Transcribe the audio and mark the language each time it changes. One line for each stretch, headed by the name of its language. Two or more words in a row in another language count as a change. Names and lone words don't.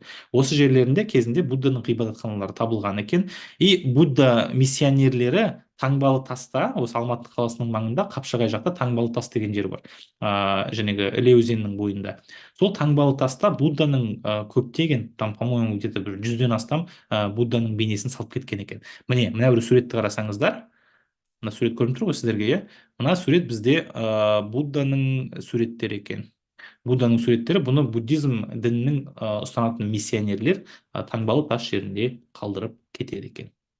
Kazakh: Осы жерлерінде кезінде будданың ғибадатханалары табылған екен. И будда миссионерлері Таңбалы таста, осы Алматы қаласының маңында, Қапшағай жақта Таңбалы тас деген жер бар. Жәнегі Іле өзенінің бойында. Сол Таңбалы таста Будданың көптеген,
Russian: там, по-моему, где-то
Kazakh: бір 100-ден астам Будданың бейнесін салып кеткен екен. Мына бір суретті қарасаңыздар, мына сурет көрініп тұр ғой сіздерге, иә? Мына сурет бізде Будданың суреттері екен. Будданың суреттері, бұны буддизм дінінің ұстанатын миссионерлер Таңбалы тас жерінде қалдырып кетеді екен.